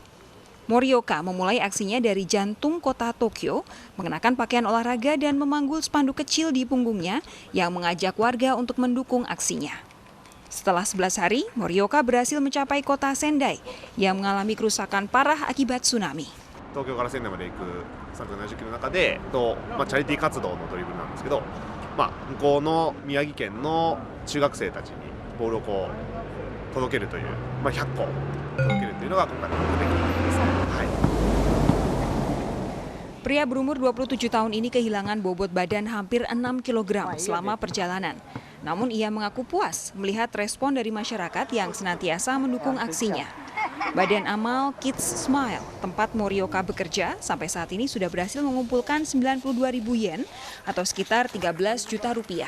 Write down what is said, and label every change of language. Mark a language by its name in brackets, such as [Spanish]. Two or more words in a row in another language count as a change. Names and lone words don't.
[Indonesian] Morioka memulai aksinya dari jantung kota Tokyo, mengenakan pakaian olahraga dan memanggul spanduk kecil di punggungnya yang mengajak warga untuk mendukung aksinya. Setelah 11 hari, Morioka berhasil mencapai kota Sendai yang mengalami kerusakan parah akibat tsunami. [Japanese] 東京から仙台まで行く370キロの中でチャリティー活動のドリブルなんですけど、向こうの宮城県の中学生たちにボールを届けるという、100個届けるというのが今回の目的です。 [Indonesian] Pria berumur 27 tahun ini kehilangan bobot badan hampir 6 kg selama perjalanan. Namun ia mengaku puas melihat respon dari masyarakat yang senantiasa mendukung aksinya. Badan amal Kids Smile, tempat Morioka bekerja, sampai saat ini sudah berhasil mengumpulkan 92.000 yen atau sekitar 13 juta rupiah.